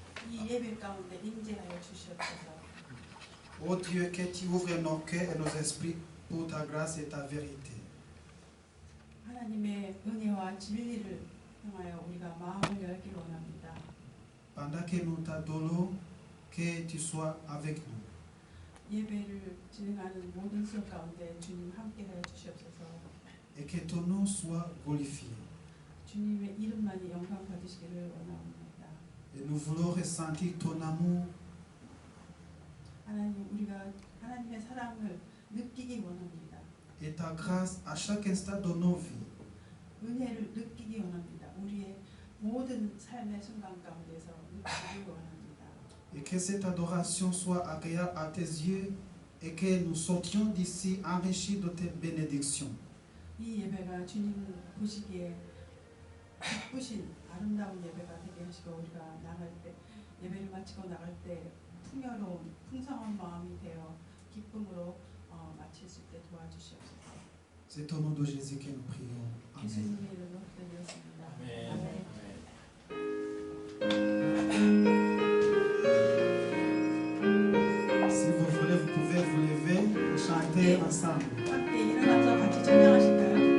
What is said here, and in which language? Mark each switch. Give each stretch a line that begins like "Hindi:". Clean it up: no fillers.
Korean: 이 예배 가운데 임재하여 주시옵소서.
French: Ô Dieu, que tu ouvres nos cœurs et nos esprits pour ta grâce et ta vérité.
Korean: 하나님의 은혜와 진리를 향하여 우리가 마음을 열기를 원합니다.
French: Pendant que nous t'adorons, que tu sois avec nous.
Korean: 예배를 진행하는 모든 수업 가운데 주님 함께하여 주시옵소서.
French: Et que ton nom soit glorifié.
Korean: 주님의 이름만이 영광 받으시기를 원합니다.
French: Et nous voulons ressentir ton amour.
Korean: 하나님, 우리가 하나님의 사랑을 느끼기 원합니다.
French: Et ta grâce à chaque instant de nos vies.
Korean: 은혜를 느끼기 원합니다. 우리의 모든 삶의 순간 가운데서 느끼기 원합니다.
French: Et que cette adoration soit agréable à tes yeux et que nous sortions d'ici enrichis de tes bénédictions.
Korean: 이 예배가 주님 보시기에 기쁘신 아름다운 예배가 되게 하시고 우리가 나갈 때 예배를 마치고 나갈 때 풍요로운 풍성한 마음이 되어 기쁨으로 마칠 수 있게 도와주시옵소서.
French: C'est au nom de Jésus que nous prions. Amen.
Korean: 예수님의 이름으로 기도드렸습니다. 아멘.
French: Si vous voulez, vous pouvez vous lever et chanter ensemble.
Korean: 함께 일어나서 같이 찬양하실까요?